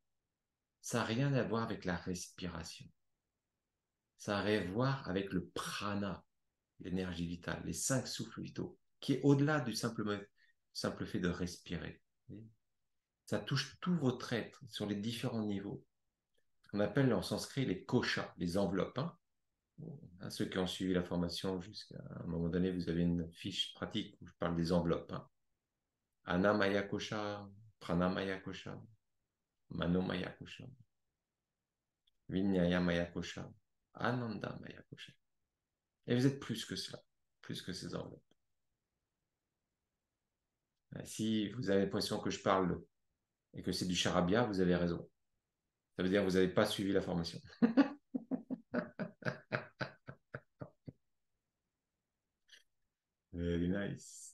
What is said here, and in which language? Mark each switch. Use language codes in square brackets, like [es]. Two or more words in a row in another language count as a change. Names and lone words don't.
[fr] Ça n'a rien à voir avec la respiration. Ça a à voir avec le prana, l'énergie vitale, les 5 souffles vitaux, qui est au-delà du simple fait de respirer. Ça touche tout votre être sur les différents niveaux. qu'on appelle en sanskrit les koshas, les enveloppes. Hein. Hein, ceux qui ont suivi la formation jusqu'à un moment donné, vous avez une fiche pratique où je parle des enveloppes. Hein. [sa] Anamaya kosha, pranamaya kosha, manomaya kosha, vinyaya maya kosha, ananda maya kosha. [fr] Et vous êtes plus que cela, plus que ces enveloppes. Si vous avez l'impression que je parle et que c'est du charabia, vous avez raison. Ça veut dire que vous n'avez pas suivi la formation. [en] Very nice.